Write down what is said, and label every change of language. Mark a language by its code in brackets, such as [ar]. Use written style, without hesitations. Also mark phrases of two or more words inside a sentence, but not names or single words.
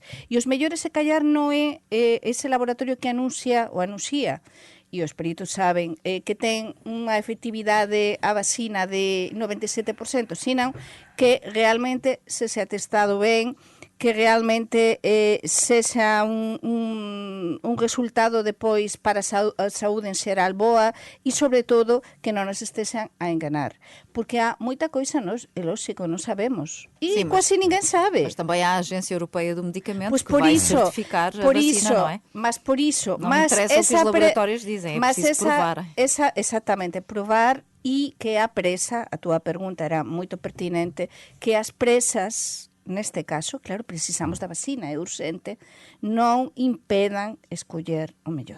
[gl] E os mellores, se callar, non é ese laboratorio que anuncia, e os peritos saben que ten unha efectividade a vacina de 97%, senón que realmente se atestado ben, que realmente sexa un resultado depois para a saúde en xeral boa e, sobre todo, que non nos estexan a enganar. Porque há moita coisa, é lógico, non sabemos. E quase ninguén sabe. [pt] Mas também há a Agência Europeia do Medicamento que por vai isso, certificar a vacina, não é? Mas por isso... Não interessa o que os laboratórios dizem, é preciso provar. Exatamente, provar. [gl] E que a presa, a túa pergunta era moito pertinente, que as presas, neste caso, claro, precisamos da vacina, é urgente, non impedan escoller o mellor.